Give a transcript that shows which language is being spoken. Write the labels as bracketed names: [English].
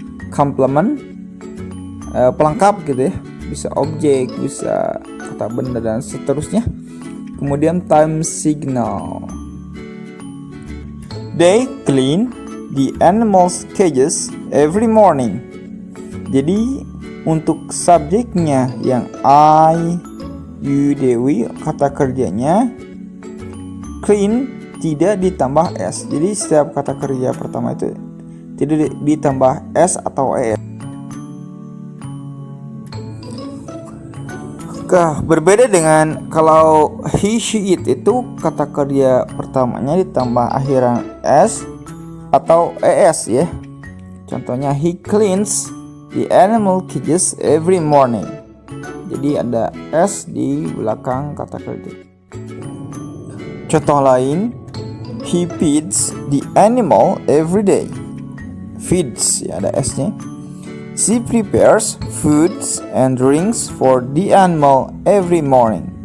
[Indonesian] Complement, pelengkap gitu ya, bisa objek, bisa kata benda dan seterusnya. Kemudian time signal. [English] They clean the animals' cages every morning. [Indonesian] Jadi untuk subjeknya yang I, you, Dewi, kata kerjanya clean tidak ditambah s. Jadi setiap kata kerja pertama itu tidak ditambah s atau es. Berbeda dengan kalau he, she, it, itu kata kerja pertamanya ditambah akhiran s atau es ya. Contohnya [English] he cleans the animal cages every morning. [Indonesian] Jadi ada s di belakang kata kerja. Contoh lain, [English] he feeds the animal every day. Feeds [Indonesian] ya, ada s-nya. [English] She prepares foods and drinks for the animal every morning.